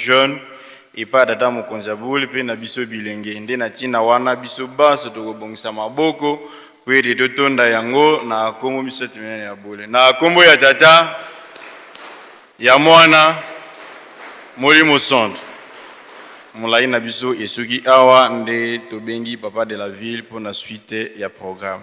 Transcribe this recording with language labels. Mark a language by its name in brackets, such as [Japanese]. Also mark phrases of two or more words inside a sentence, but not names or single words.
[Lingala] jeune epa tata mokonzi ya bulo pe na biso bilenge nde na tina wana biso baso tokobongisa maboko po ete totonda yango na kombo biso timene ya bulo na kombo ya tata ya mwana Molimo Mosanto molai na biso esuki awa nde tobengi [French] papa de la ville pour la suite [Lingala] ya programme.